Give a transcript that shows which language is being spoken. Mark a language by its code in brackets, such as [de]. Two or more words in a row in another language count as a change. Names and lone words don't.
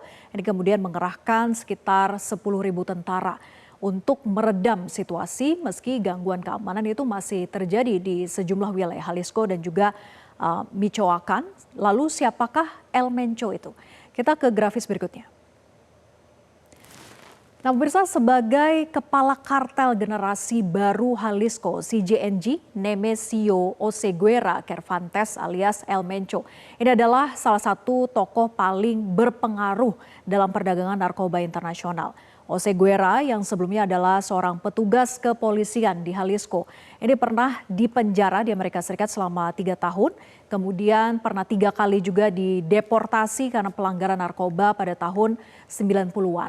[id] Ini kemudian mengerahkan sekitar 10.000 tentara untuk meredam situasi meski gangguan keamanan itu masih terjadi di sejumlah wilayah Jalisco dan juga Michoacan. Lalu siapakah El Mencho itu? Kita ke grafis berikutnya. Nah, pemirsa, sebagai kepala kartel generasi baru Jalisco, CJNG, Nemesio Jose Guerra Cervantes alias El Mencho. Ini adalah salah satu tokoh paling berpengaruh dalam perdagangan narkoba internasional. Jose Guerra yang sebelumnya adalah seorang petugas kepolisian di Jalisco. Ini pernah dipenjara di Amerika Serikat selama 3 tahun. Kemudian pernah 3 kali juga dideportasi karena pelanggaran narkoba pada tahun 90-an.